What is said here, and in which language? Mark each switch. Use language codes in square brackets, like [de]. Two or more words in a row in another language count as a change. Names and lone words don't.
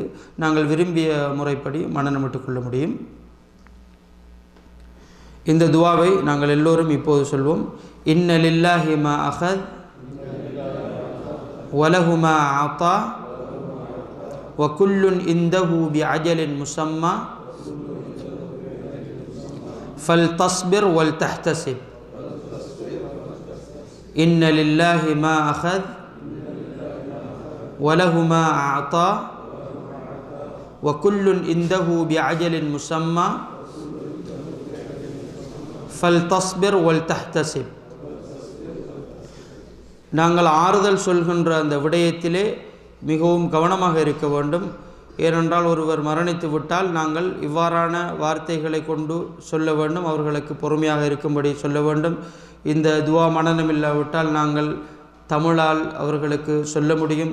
[ta] நாங்கள் விரும்பிய முறைப்படி மனநமிட்டுக் கொள்ள முடியும். இந்த துவாவை நாங்கள் எல்லோரும் இப்போது சொல்வோம். [ar] إن لله ما أخذ وله ما أعطى وكل عنده بأجل مسمى فلتصبر ولتحتسب. إن لله ما أخذ وله ما أعطى وكل عنده بعجل مسمى فلتصبر ولتحتسب. [ta] நாங்கள் ஆறுதல் சொல்கின்ற அந்த விடயத்திலே மிகவும் கவனமாக இருக்க வேண்டும். ஏனென்றால் ஒருவர் மரணித்து விட்டால் நாங்கள் இவ்வாறான வார்த்தைகளை கொண்டு சொல்ல வேண்டும், அவர்களுக்கு பொறுமையாக இருக்கும்படி சொல்ல வேண்டும். இந்த துவா மனனம் இல்லாவிட்டால் நாங்கள் தமிழால் அவர்களுக்கு சொல்ல முடியும்.